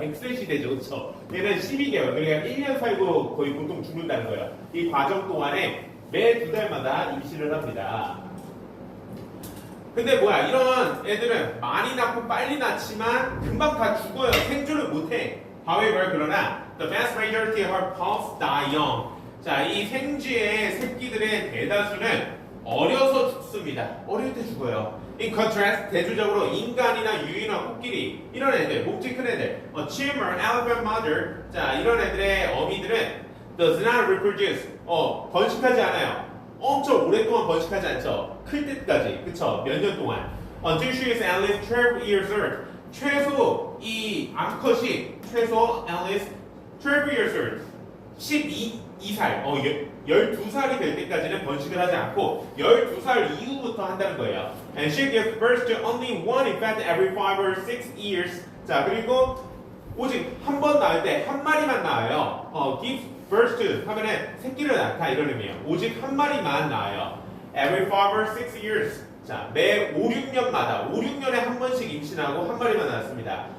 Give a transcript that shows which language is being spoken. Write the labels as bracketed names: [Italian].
[Korean] 100세 시대죠, 그렇죠? 얘는 12개월, 그러니까 1년 살고 거의 보통 죽는다는 거예요. 이 과정 동안에 매 2달마다 임신을 합니다. 근데 뭐야? 이런 애들은 많이 낳고 빨리 낳지만 금방 다 죽어요. 생존을 못해. [English] However, [Korean] 그러나 [English] the vast majority of her pups die young. [Korean] 자, 이 생쥐의 새끼들의 대다수는 어려서 죽습니다. 어릴 때 죽어요. [English] In contrast, [Korean] 대조적으로 인간이나 유인원, 코끼리 이런 애들, 몸집 큰 애들, [English] chimera, elephant mother, [Korean] 자 이런 애들의 어미들은 [English] does not reproduce, [Korean] 번식하지 않아요. 엄청 오랫동안 번식하지 않죠. 클 때까지, 그쵸? 몇 년 동안. [English] Until she is at least 12 years old. [Korean] 최소 이 암컷이 최소 [English] at least 12 years old. [Korean] 12살, 12살이 될 때까지는 번식을 하지 않고 12살 이후부터 한다는 거예요. [English] And she gives birth to only one infant every 5 or 6 years. [Korean] 자, 그리고 오직 한 번 낳을 때 한 마리만 낳아요. [English] gives birth to [Korean] 하면은 새끼를 낳다 이런 의미예요. 오직 한 마리만 낳아요. [English] Every 5 or 6 years. [Korean] 자, 매 5, 6년마다 5, 6년에 한 번씩 임신하고 한 마리만 낳습니다.